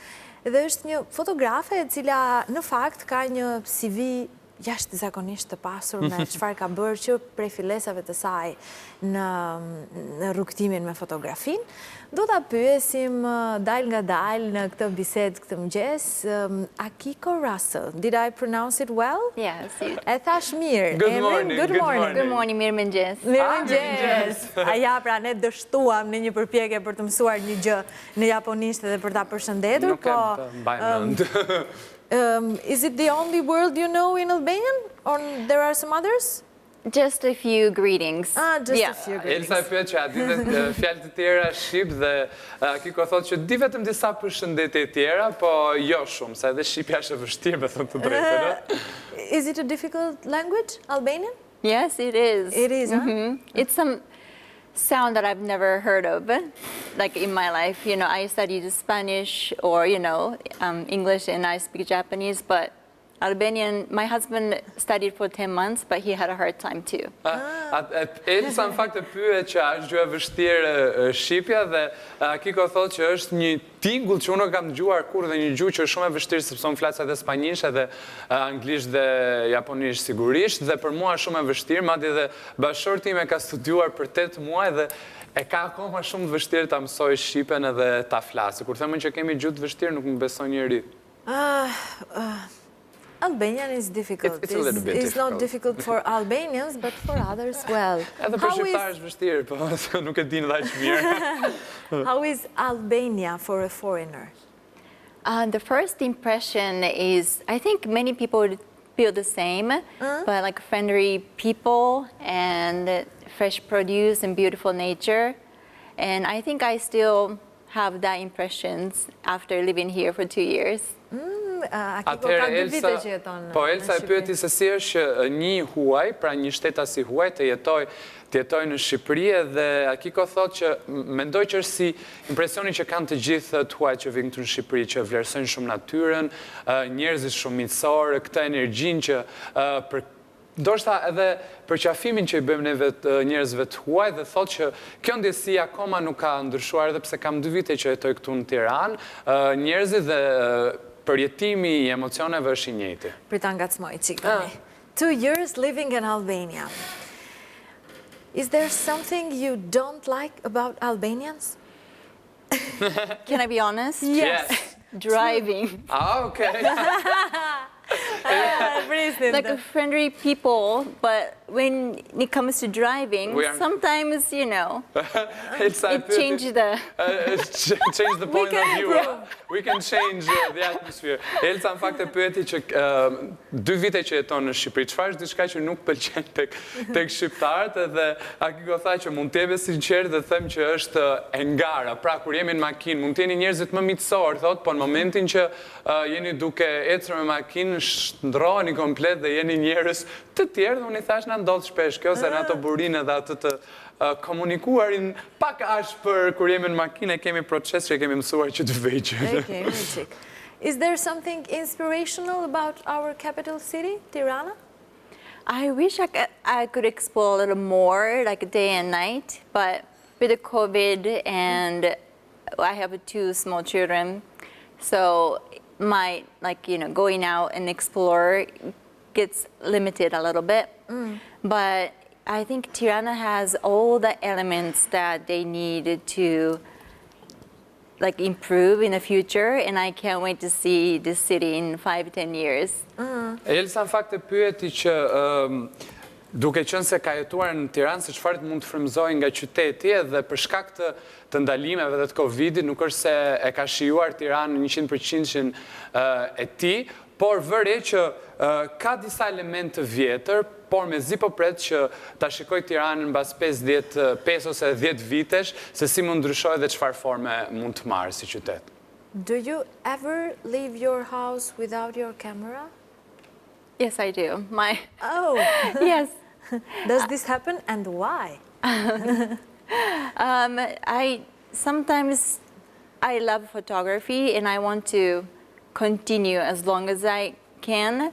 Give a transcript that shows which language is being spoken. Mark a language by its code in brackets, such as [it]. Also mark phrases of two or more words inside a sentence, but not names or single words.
[sq] Dhe është një fotografe e cila në fakt ka një CV jashtëzakonisht të pasur me çfarë ka bërë që prej fillesave të saj në rrugtimin me fotografinë. Do ta pyesim dal nga dal në këtë bisedë këtë mëngjes Akiko Russell. [en] Did I pronounce it well? Yes. [sq] E thash mirë. [en] Good morning. Good morning, [sq] mirëmëngjes. Mirëmëngjes. Ja, pra ne dështuam në një përpjekje për të mësuar një gjë në japonisht edhe për ta përshëndetur, Nuk e të mbaj mend. [en] Is it the only word you know in Albanian, or there are some others? Just a few greetings. Just a few greetings. [sq] Elsa e pyet që a ditë fjalë të tjera shqip dhe Akiko thotë që di vetëm disa përshëndetje të tjera, po jo shumë, sa edhe shqipja është e vështirë, me thënë të drejtën. [en] Is it a difficult language, Albanian? Yes, it is. It is, huh? It's some sound that I've never heard of, like in my life. You know, I studied Spanish or, English, and I speak Japanese, but Albanian, my husband studied for 10 months, but he had a hard time too. [sq] Elsa në fakt e pyet që është gjë e vështirë shqipja dhe Akiko thotë që është një tingull që unë kam dëgjuar kurrë dhe një gjuhë që është shumë e vështirë sepse unë flas edhe spanjisht edhe anglisht dhe japonisht sigurisht dhe për mua është shumë e vështirë, madje edhe bashkëshorti im e ka studiuar për 8 muaj dhe e ka akoma shumë të vështirë ta mësoj shqipen edhe ta flasë. Kur themën që kemi gjuhë të vështirë nuk më beson njeri. [en] Albanian is difficult. It's a little bit It's not difficult for Albanians, but for others, well. [sq] Edhe për shqiptarë është vështirë, po nuk e dinë dhe aq mirë. [en] How is Albania for a foreigner? The first impression is, I think many people would feel the same, but like friendly people and fresh produce and beautiful nature. And I think I still have that impressions after living here for 2 years. [sq] Akiko ka 2 vite që jeton në Shqipëri. Po Elsa e pyeti se si është një huaj, pra një shtetasi huaj të jetoj në Shqipëri dhe Akiko thotë që mendoj që është si impresioni që kanë të gjithë të huaj që vinë këtu në Shqipëri, që vlerësojnë shumë natyrën, njerëzit shumë miqësorë, këtë energjinë që ndoshta edhe për qafimin që i bëjmë neve njerëzve të huaj dhe thotë që kjo ndjesi akoma nuk ka ndryshuar edhe pse kam 2 vite që jetoj këtu në Tiranë, njerëzit dhe përjetimi i emocioneve është i njëjti. Prita ngacmoj çik tani. [en] 2 years living in Albania. Is there something you don't like about Albanians? Can I be honest? Yes. Driving. Okay. Like a friendly people, but when it comes to driving, sometimes, it changes change the point of view. We can change the atmosphere. [sq] Elsa në fakt e pyeti që 2 vite që jeton në Shqipëri, çfarë është diçka që nuk pëlqen tek shqiptarët edhe Akiko tha që mund të jemi sinqert dhe them që është e ngara. Pra kur jemi në makinë, mund të jeni njerëzit më miqësor, thotë, po në momentin që jeni duke ecur me makinë ndroheni komplet dhe jeni njerëz të tjerë dhe unë i thash na ndodh shpesh kjo se në ato burinë dhe atë të komunikuarin pak aq për kur jemi në makinë kemi proces që kemi mësuar që të vegjë. [en] Is there something inspirational about our capital city, Tirana? I wish I could explore a little more, like day and night, but with the COVID and I have 2 small children, so my going out and explore gets limited a little bit. But I think Tirana has all the elements that they need to improve in the future, and I can't wait to see this city in 5-10 years. [sq] Elsa në fakt e pyeti që duke qenë se ka jetuar në Tiranë, se çfarë mund të frymëzojë nga qyteti dhe për shkak të ndalimeve dhe të Covidit, nuk është se e ka shijuar Tiranën 100% e tij, por vëre që ka disa elemente të vjetër, por mezi po pret që ta shikoj Tiranën mbas 5 ose 10 vitesh, se si mund ndryshojë dhe çfarë forme mund të marrë si qytet. [en] Do you ever leave your house without your camera? Yes, I do. Oh. Yes. Does this happen and why? Sometimes I love photography and I want to continue as long as I can.